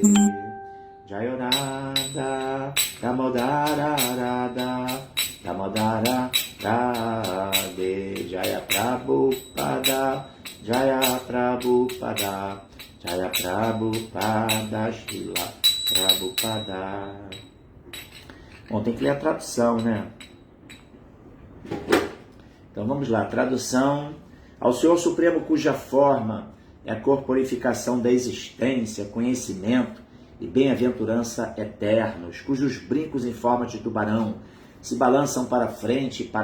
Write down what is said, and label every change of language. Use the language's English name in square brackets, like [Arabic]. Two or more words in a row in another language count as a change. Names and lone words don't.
[Sanskrit] जय राधा, दामोदर राधा, दामोदर राधे, जय प्रभुपाद, जय प्रभुपाद, जय प्रभुपाद, शील प्रभुपाद. [Portuguese] Bom, tem que ler a tradução, né? Então vamos lá, tradução. Ao Senhor Supremo, cuja forma é a corporificação da existência, conhecimento e bem-aventurança eternos, cujos brincos em forma de tubarão se balançam para frente e